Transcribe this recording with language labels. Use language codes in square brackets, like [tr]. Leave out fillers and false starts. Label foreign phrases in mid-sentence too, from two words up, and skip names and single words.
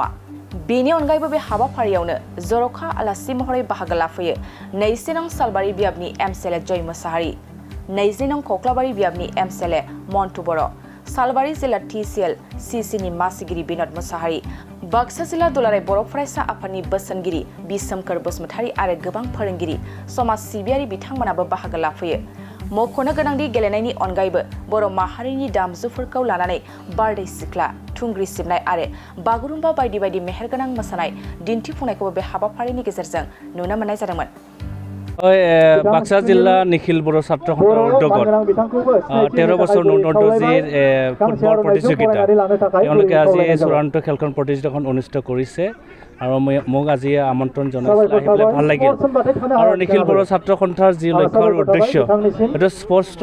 [brx] बेनि अनगायैबो बे हाबाफारियावनो जर'खा आलासि महरै बाहागो लाफैयो 2 नं सालबारि बियाबनि एमएलए जय मुसाहारि, 20 नं कक्लाबारि बियाबनि एमएलए मन्टु बर', सालबारि जिल्ला टिसिएल सिसिनि मासिगिरि बिनद मुसाहारि, बाक्सा जिल्ला दुलाराय बर' फरायसा आफादनि बोसोनगिरि बिसोमखोर बसुमतारी आरो गोबां फोरोंगिरि समाज सिबियारि बिथांमोनाबो बाहागो लाफैयो। मख'नो गोनांदि गेलेनायनि अनगायैबो बर' माहारिनि दामजुफोरखौ लानानै बारदै सिख्ला, थुंग्रि सिबनाय आरो बागुरुम्बा बायदि बायदि मेहेरगोनां मोसानाय दिन्थिफुंनायखौबो बे हाबाफारिनि गेजेरजों नुनो मोननाय जादोंमोन। [as] बाक्सा जिल्ला निखिल बर' ছাত্র সন্থাৰ উদ্যোগত 13 বছৰ নুৰ্ধৰ ফুটবল প্ৰতিযোগিতা তেওঁলোকে আজি চূড়ান্ত খেলখন প্ৰতিযোগিতাখন অনুষ্ঠিত কৰিছে আৰু মোক আজি আমন্ত্ৰণ জনাইছিল, আহি পেলাই ভাল লাগিল। আৰু নিখিল বড়ো ছাত্ৰ সন্থাৰ যি লক্ষ্য আৰু উদ্দেশ্য সেইটো স্পষ্ট।